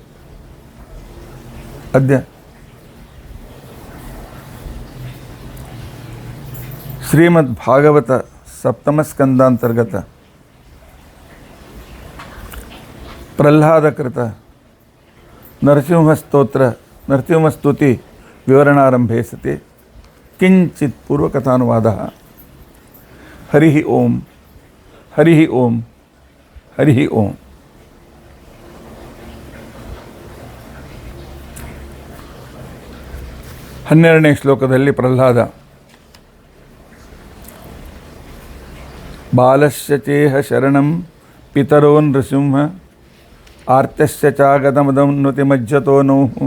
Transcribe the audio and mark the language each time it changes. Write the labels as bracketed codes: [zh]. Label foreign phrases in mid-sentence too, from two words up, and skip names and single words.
[sa] ಅದ್ಯ ಶ್ರೀಮದ್ಭಾಗವತ ಸಪ್ತಮಸ್ಕಂದಾಂತರ್ಗತ ಪ್ರಹ್ಲಾದಕೃತ ನರಸಿಂಹಸ್ತುತಿ ವಿವರಣಾರಂಭೆ ಸತಿ ಕಿಂಚಿತ್ ಪೂರ್ವಕಥಾನುವಾದಃ. ಹರಿ ಓಂ. ಹರಿ ಓಂ. ಹರಿ ಓಂ. [kn] ಹನ್ನೆರಡನೇ ಶ್ಲೋಕದಲ್ಲಿ [sa] ಪ್ರಹ್ಲಾದ ಬಾಲಸ್ಯ ಚೇಹ ಶರಣಂ ಪಿತರೋ ನೃಸಿಂಹ ಆರ್ತಸ್ಯ ಚಾಗತಮದನ್ನುತಿ ಮಜ್ಜತೋ ನೋಹು.